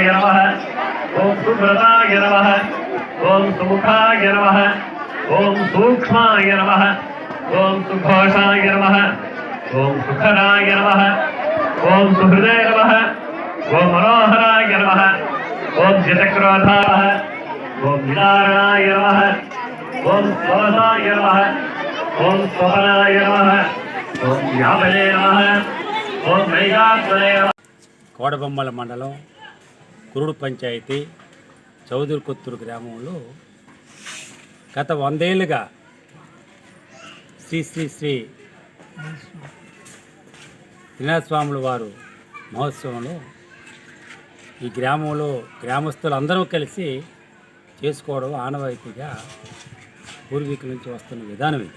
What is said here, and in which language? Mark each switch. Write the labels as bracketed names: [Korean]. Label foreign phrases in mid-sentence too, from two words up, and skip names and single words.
[Sanskrit] नमः ओम सुव्रताय नमः ओम सुमुखाय नमः ओम सूक्ष्माय नमः ओम सुघोषाय नमः ओम सुखराय नमः ओम सुहृदय नमः ओम मनोहराय नमः ओम जितक्रोधाय ओम विदारणाय नमः ओम स्वरसाय नमः ओम स्वपनाय नमः ओम व्यापने नमः ओम मैगात्मने नमः। [Telugu] కోడబొమ్మల మండలం కురుడు పంచాయతీ చౌదరి కొత్తూరు గ్రామంలో గత 100 ఏళ్ళుగా శ్రీ శ్రీ శ్రీ శ్రీనాథస్వాముల వారు మహోత్సవంలో ఈ గ్రామంలో గ్రామస్తులు అందరూ కలిసి చేసుకోవడం ఆనవాయితీగా పూర్వీకుల నుంచి వస్తున్న విధానం ఇది.